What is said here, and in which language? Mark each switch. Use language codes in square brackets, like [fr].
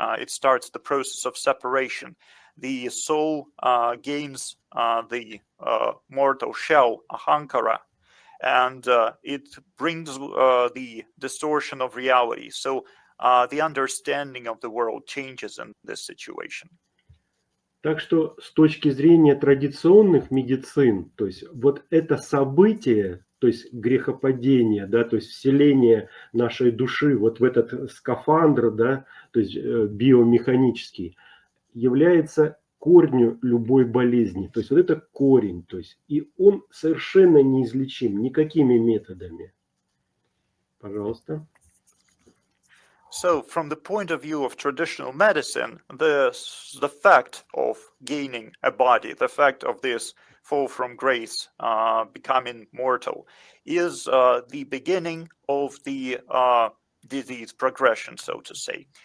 [en] It starts the process of separation. The soul gains the mortal shell, ahankara, and it brings the distortion of reality. So the understanding of the world changes in this situation. [ru] Так что с точки зрения традиционных медицин, то есть вот это событие, то есть грехопадение, да, то есть вселение нашей души вот в этот скафандр, да, то есть биомеханический, является корню любой болезни. То есть вот это корень, то есть и он совершенно неизлечим никакими методами. Пожалуйста. [en] So, from the point of view of traditional medicine, the fact of gaining a body, the fact of this fall from grace, becoming mortal, is the beginning of the disease progression, so to say.